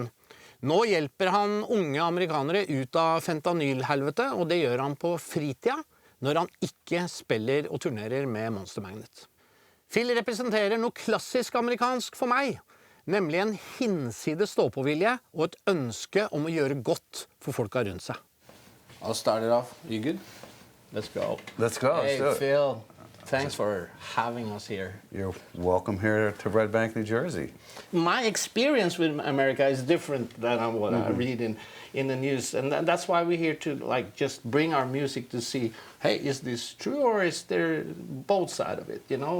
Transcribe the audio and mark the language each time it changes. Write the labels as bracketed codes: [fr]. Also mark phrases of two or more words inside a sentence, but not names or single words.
[no] Nå hjelper han unge amerikanere ut av fentanylhelvete, og det gjør han på fritida, når han ikke spiller og turnerer med Monster Magnet. Phil representerer noe klassisk amerikansk for meg, nemlig en hinsides stå-på-vilje og et ønske om å gjøre godt for folka rundt seg. [en] I'll start it off. You good? Let's go. Let's go. Hey, Let's do it. Phil. Thanks for having us here. You're welcome here to Red Bank, New Jersey. My experience with America is different than what I read in the news, and that's why we're here to just bring our music to see, hey, is this true or is there both sides of it, you know?